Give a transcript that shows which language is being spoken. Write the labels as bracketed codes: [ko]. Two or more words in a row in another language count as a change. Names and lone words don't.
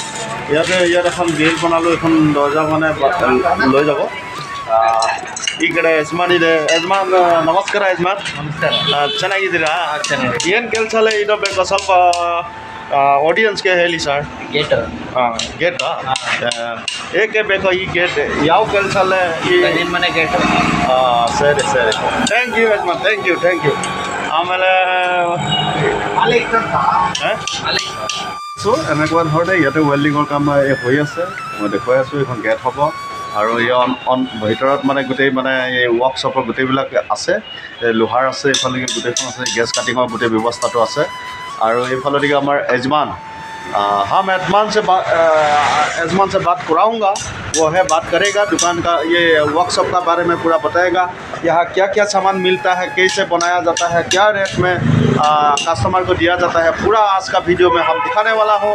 [as] ইয়াত এখন গ্ৰিল বনালোঁ, এখন দৰ্জা মানে লৈ যাব। [kn] ಈ ಕಡೆ ಯಜಮಾನ್ ಇದೆ. ಯಜಮಾನ್ ನಮಸ್ಕಾರ ಯಜಮಾನ್. ಚೆನ್ನಾಗಿದ್ದೀರಾ? ಏನು ಕೆಲಸ ಅಲ್ಲ ಇದು ಬೇಕು ಸ್ವಲ್ಪ ಆಡಿಯನ್ಸ್ಗೆ ಹೇಳಿ ಸರ್. गेट ಹಾಂ, ಗೇಟಾ? ಏಕೆ ಬೇಕು ಈ ಗೇಟ್? ಯಾವ ಕೆಲಸ ಅಲ್ಲ ಈ ಮನೆ गेट ಹಾಂ, ಸರಿ ಸರಿ, [en] thank you [kn] ಯಜಮಾನ್, [en] thank you. [as] ಆಮೇಲೆ এনেকুৱা ধৰণে ইয়াতে ৱেল্ডিঙৰ কাম হৈ আছে, মই দেখুৱাই আছোঁ। এইখন গেট হ'ব আৰু এই ভিতৰত মানে গোটেই মানে এই ৱৰ্কশ্বপৰ গোটেইবিলাক আছে, লোহাৰ আছে, এইফালে গোটেইখন আছে, গেছ কাটিঙৰ গোটেই ব্যৱস্থাটো আছে। আৰু এইফালেদিকে আমাৰ [hi] यजमान, हम यजमान से बात कराऊंगा, वो है बात करेगा, दुकान का ये वर्कशॉप का बारे में पूरा बताएगा। यहाँ क्या क्या सामान मिलता है, कैसे बनाया जाता है, क्या रेट में कस्टमर को दिया जाता है, पूरा आज का वीडियो में हम दिखाने वाला हूँ।